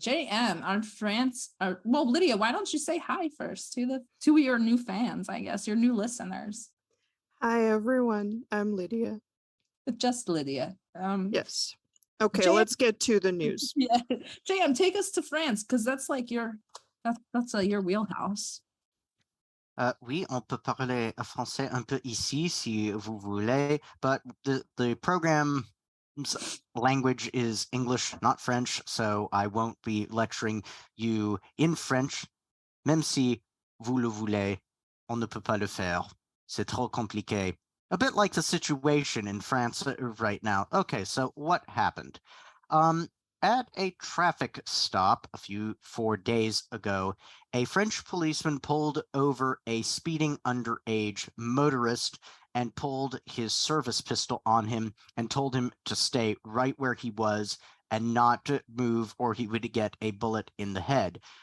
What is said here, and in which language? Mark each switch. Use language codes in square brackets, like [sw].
[en] JM, our France, well, Lydia, why don't you say hi first to your new fans, I guess, your new listeners. Hi, everyone. I'm Lydia. Just Lydia. Yes. Okay, let's get to the news. Yeah, JM, take us to France, because that's like your wheelhouse. [fr] Oui, on peut parler français un peu ici si vous voulez, [en] but the program's language is English, not French, so I won't be lecturing you in French, [fr] même si vous le voulez, on ne peut pas le faire. C'est trop compliqué. [en] A bit like the situation in France right now. Okay, so what happened? At a traffic stop 4 days ago, a French policeman pulled over a speeding underage motorist and pulled his service pistol on him and told him to stay right where he was and not to move or he would get a bullet in the head.